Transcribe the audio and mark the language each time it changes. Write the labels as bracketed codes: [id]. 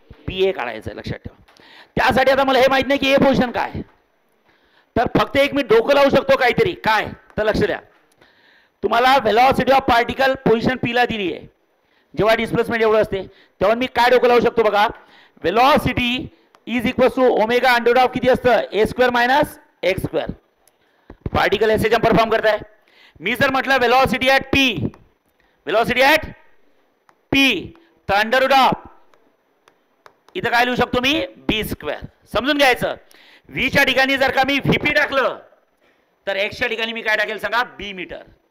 [mr] P A काढायचं आहे, लक्षात ठेवा. त्यासाठी आता मला हे माहित नाही की ए पोझिशन काय, तर फक्त एक मी डोकं लावू शकतो काहीतरी. काय? तर लक्ष द्या, तुम्हाला velocity of particle position P ला दिली आहे, जेव्हा डिस्प्लेसमेंट एवढं असते तेव्हा मी काय डोकं लावू शकतो बघा. [en] velocity is equal to omega under of [mr] किती असतं? [en] A square minus x square. [hi] Particle ऐसे जम परफॉर्म करता है. [mr] मी जर म्हटलं velocity at P, velocity at P, तर अंडर रूट ऑफ इथं काय लिहू शकतो मी? बी स्क्वेअर. समजून घ्यायचं, व्हीच्या ठिकाणी जर का मी व्हीपी टाकलं तर एक्सच्या ठिकाणी मी काय टाकेल सांगा? बी मीटर.